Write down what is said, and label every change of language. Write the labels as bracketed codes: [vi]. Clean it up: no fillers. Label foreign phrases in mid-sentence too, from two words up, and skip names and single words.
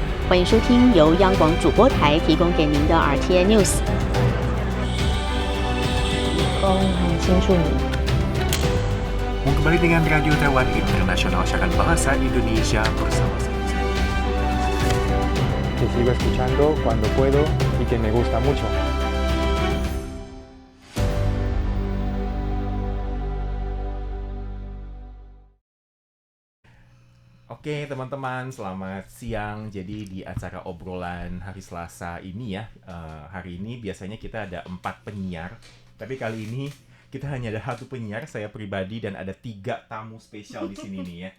[zh] 欢迎收听由央广主播台提供给您的 RTI News。空很清楚你。 [id] Kembali dengan Radio Taiwan Internasional, siaran bahasa Indonesia bersama saya. [es] Que sigo escuchando cuando puedo y que me gusta mucho. [id] Oke teman-teman, selamat siang. Jadi di acara obrolan hari Selasa ini ya, hari ini biasanya kita ada 4 penyiar, tapi kali ini kita hanya ada 1 penyiar, saya pribadi, dan ada 3 tamu spesial di sini nih ya.